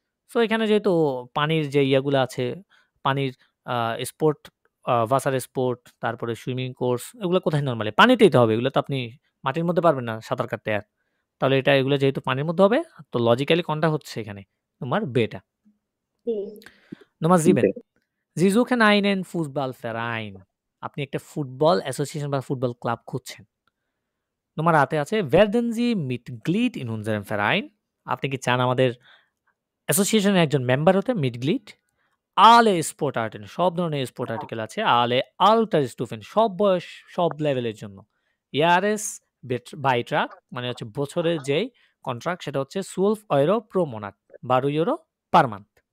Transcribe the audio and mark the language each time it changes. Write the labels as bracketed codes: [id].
[bn] So এখানে যেহেতু পানির যে ইয়াগুলা আছে, পানির স্পোর্ট, ওয়াসার স্পোর্ট, তারপরে সুইমিং কোর্স এগুলো কোথায় নরমালি? পানিতেই তো হবে। এগুলো তো আপনি মাটির মধ্যে পারবেন না সাঁতার কাটতে আর। তাহলে এটা এগুলো যেহেতু পানির মধ্যে হবে, তো লজিক্যালি কোনটা হচ্ছে এখানে? তোমার বেটা। জি। [de] Nummer 7. বে। Sie suchen einen Fußballverein. [bn] আপনি একটা ফুটবল অ্যাসোসিয়েশন বা ফুটবল ক্লাব খুঁজছেন। নম্বর 8 এ আছে [de] werden Sie Mitglied in unserem Verein? [bn] আপনি কি চান আমাদের অ্যাসোসিয়েশনের একজন মেম্বার হতে, মিটগ্লিড? [de] alle Sportarten, [bn] সব ধরনের স্পোর্ট আর্টিকেল আছে। [de] alle Altersstufen, [bn] সব বয়স, সব লেভেলের জন্য। [de] Jahres Beitrag [bn] মানে হচ্ছে বছরের যেই কন্ট্রাক্ট সেটা হচ্ছে [de] 12 euro pro Monat, [bn] 12 euro per month.